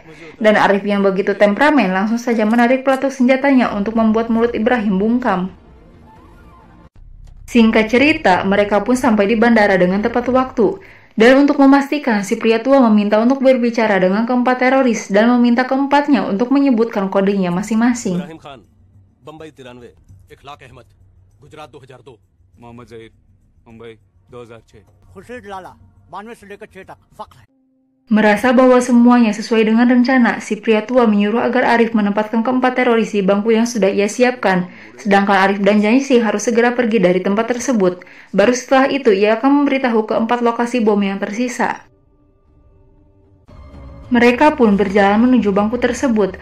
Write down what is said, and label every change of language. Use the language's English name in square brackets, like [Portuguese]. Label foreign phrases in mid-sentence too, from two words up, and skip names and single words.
[Indonesian] Dan Arif yang begitu temperamen langsung saja menarik peletuk senjatanya untuk membuat mulut Ibrahim bungkam. Singkat cerita, mereka pun sampai di bandara dengan tepat waktu. Dan untuk memastikan, si pria tua meminta untuk berbicara dengan keempat teroris dan meminta keempatnya untuk menyebutkan kodenya masing-masing. [Hindi] बम्बई 93, इखलाक अहमद, गुजरात 2002, मोहम्मद जहीर, मुंबई 2006, खुर्शीद लाला 92 से लेकर 6 तक फख्र है. [Indonesian] Merasa bahwa semuanya sesuai dengan rencana, si pria tua menyuruh agar Arif menempatkan keempat teroris di bangku yang sudah ia siapkan, sedangkan Arif dan Jaising harus segera pergi dari tempat tersebut. Baru setelah itu, ia akan memberitahu keempat lokasi bom yang tersisa. Mereka pun berjalan menuju bangku tersebut.